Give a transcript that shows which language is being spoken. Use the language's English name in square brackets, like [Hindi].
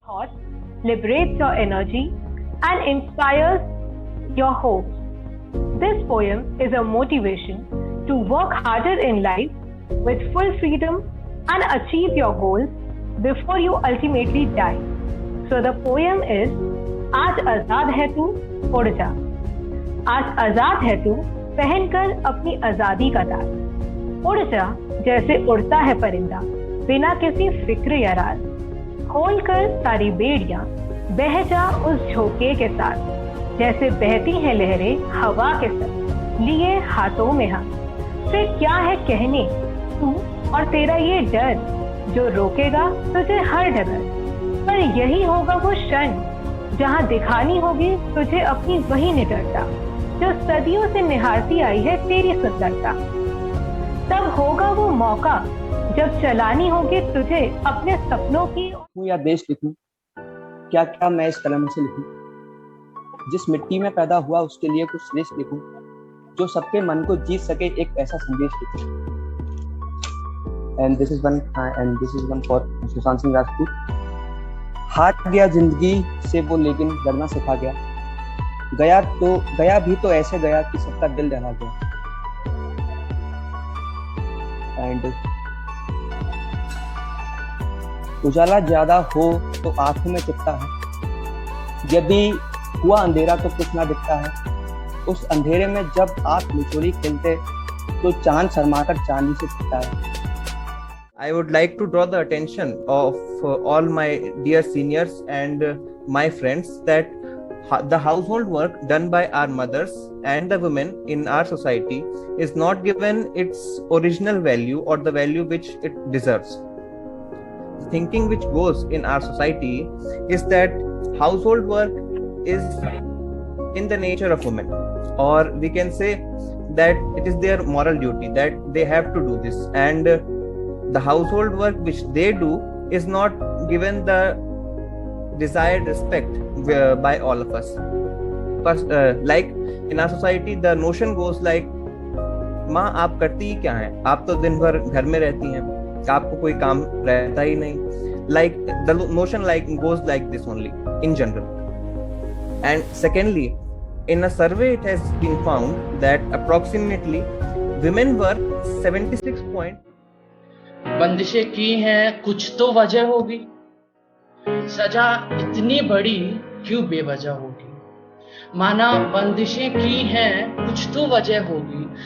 [English] thought liberates your energy and inspires your hopes. This poem is a motivation to work harder in life with full freedom and achieve your goals before you ultimately die. So the poem is [Hindi] आज आजाद है तू उड़ जा। आज आजाद है तू पहनकर अपनी आजादी का ताज। उड़ जा जैसे उड़ता है परिंदा बिना किसी फिक्र या राज। खोल कर सारी बेड़ियां बह जा उस झोंके के साथ जैसे बहती हैं लहरें हवा के साथ लिए हाथों में हाथ। फिर क्या है कहने तू और तेरा ये डर जो रोकेगा तुझे हर डगर। पर यही होगा वो क्षण जहां दिखानी होगी तुझे अपनी वही निडरता जो सदियों से निहारती आई है तेरी सुंदरता। तब होगा वो मौका जब चलानी होगी तुझे अपने सपनों की। या देश लिखूं, क्या क्या मैं इस कलम से लिखूं। जिस मिट्टी में पैदा हुआ उसके लिए कुछ श्रेष्ठ लिखूं, जो सबके मन को जीत सके एक ऐसा संदेश लिखूं। [English] And this is one for Sushant Singh Rajput. [Hindi] हार गया जिंदगी से वो लेकिन डरना सिखा गया। गया भी तो ऐसे गया कि सबका दिल दहला गया। एंड उजाला ज्यादा हो तो आंखों में चुभता है, यदि हुआ अंधेरा तो कुछ ना दिखता है। उस अंधेरे में जब आप लुचोरी खेलते तो चांद शर्माकर चांदी से दिखता है। [English] I would like to draw the attention of all my dear seniors and my friends that the household work done by our mothers and the women in our society is not given its original value or the value which it deserves. The thinking which goes in our society is that household work is in the nature of women, or we can say that it is their moral duty that they have to do this, and the household work which they do is not given the desired respect by all of us. Because like in our society the notion goes like, [Hindi] माँ आप करती ही क्या हैं, आप तो दिन भर घर में रहती हैं, आपको कोई काम रहता ही नहीं. [English] Like the notion like goes like this only in general. And secondly, in a survey it has been found that approximately women work 76 [Hindi] बंदिशें की हैं कुछ तो वजह होगी, सजा इतनी बड़ी क्यों बेवजह होगी, माना बंदिशें की हैं कुछ तो वजह होगी।